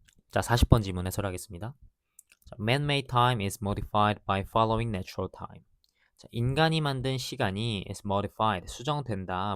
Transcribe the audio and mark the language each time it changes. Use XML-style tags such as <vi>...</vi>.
<ko>자, 40번 질문 해설하겠습니다.</ko> <en>자, man-made time is modified by following natural time.</en> <ko>자, 인간이 만든 시간이</ko> <en>is modified,</en> <ko>수정된다.</ko>